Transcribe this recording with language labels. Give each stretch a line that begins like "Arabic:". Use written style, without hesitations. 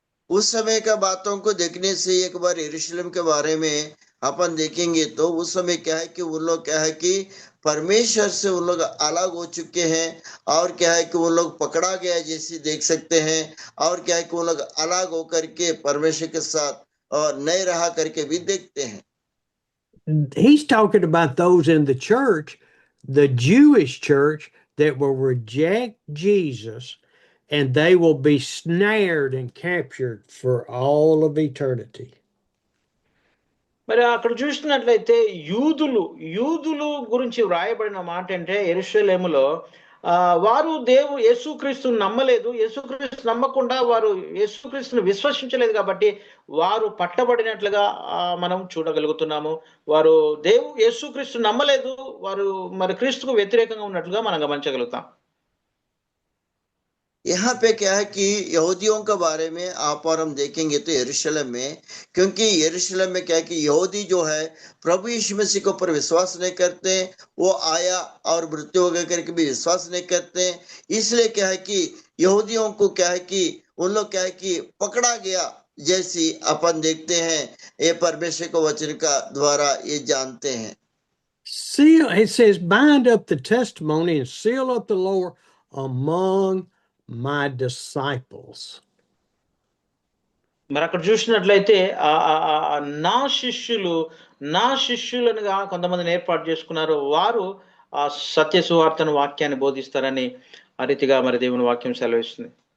Hindi: उस समय का बातों को देखने से एक बार यरूशलेम के बारे में अपन देखेंगे तो उस समय क्या है कि वो लोग क्या है कि परमेश्वर से वो लोग अलग हो चुके हैं और क्या है कि वो लोग पकड़ा गया जैसे देख सकते हैं और क्या है कि वो लोग अलग होकर के परमेश्वर के साथ और नहीं रहा करके भी देखते हैं।
English: He's talking about those in the church, the Jewish church, that will reject Jesus, and they will be snared and captured for all of eternity.
Telugu: మరి అక్కడ చూసినట్లయితే యూదులు గురించి వ్రాయబడిన మాట అంటే యెరూషలేములో వారు యేసుక్రీస్తుని నమ్మలేదు, యేసుక్రీస్తు నమ్మకుండా వారు యేసుక్రీస్తుని విశ్వసించలేదు కాబట్టి వారు పట్టబడినట్లుగా మనం చూడగలుగుతున్నాము. వారు యేసుక్రీస్తు నమ్మలేదు, వారు మరి క్రీస్తుకు వ్యతిరేకంగా ఉన్నట్లుగా మనం గమనించగలుగుతాం.
Hindi: यहाँ पे क्या है कि यहूदियों के बारे में आप और हम देखेंगे तो यरूशलेम में, क्योंकि यरूशलेम में क्या है कि यहूदी जो है प्रभु यीशु मसीह के ऊपर विश्वास नहीं करते, वो आया और मृत्यु हो गए करके भी विश्वास नहीं करते। इसलिए क्या है कि यहूदियों को क्या है कि उन लोग क्या है कि पकड़ा गया जैसी अपन देखते हैं, ये परमेश्वर के वचन का द्वारा ये जानते हैं।
English: Seal, it says, bind up the testimony and seal up the law among my disciples.
Telugu: మరి అక్కడ చూసినట్లయితే నా శిష్యులనుగా కొంతమందిని ఏర్పాటు చేసుకున్నారు. వారు ఆ సత్య సువార్తను వాక్యాన్ని బోధిస్తారని ఆ రీతిగా మరి దేవుని వాక్యం సెలవిస్తుంది.